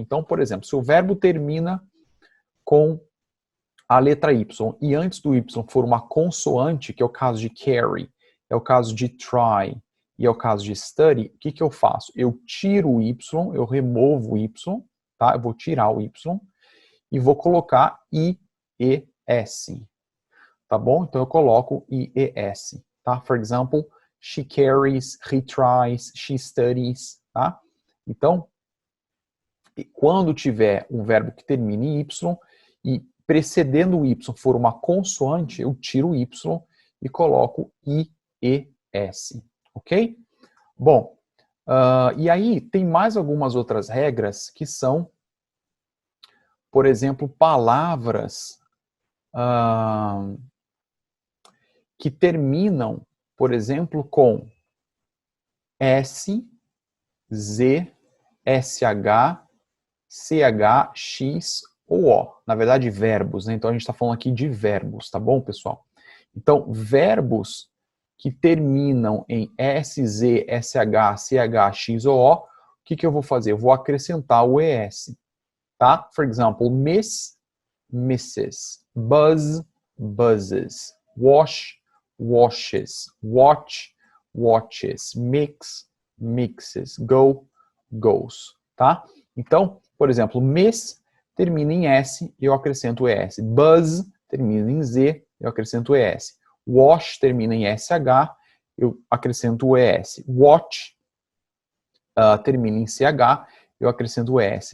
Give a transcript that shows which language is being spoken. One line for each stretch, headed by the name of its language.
Portuguese: Então, por exemplo, se o verbo termina com a letra Y e antes do Y for uma consoante, que é o caso de carry, é o caso de try e é o caso de study, o que eu faço? Eu tiro o Y, eu removo o Y, tá? Eu vou tirar o Y e vou colocar IES, tá bom? Então eu coloco IES, tá?
English: For example, she carries, he tries, she studies, tá?
Portuguese: Então, quando tiver um verbo que termine em Y e precedendo o Y for uma consoante, eu tiro o Y e coloco IES, ok? Bom, e aí tem mais algumas outras regras que são, por exemplo, palavras que terminam, por exemplo, com S, Z, SH, CH, X ou O. Na verdade, verbos, né? Então a gente está falando aqui de verbos, tá bom, pessoal? Então, verbos que terminam em S, Z, SH, CH, X ou O, o que eu vou fazer? Eu vou acrescentar o ES, tá?
English: For example, miss, misses, buzz, buzzes, wash, washes, watch, watches, mix, mixes, go, goes, tá?
Portuguese: Então, por exemplo, miss termina em S e eu acrescento ES. Buzz termina em Z, eu acrescento ES. Wash termina em SH, eu acrescento o ES. Watch termina em CH, eu acrescento o ES.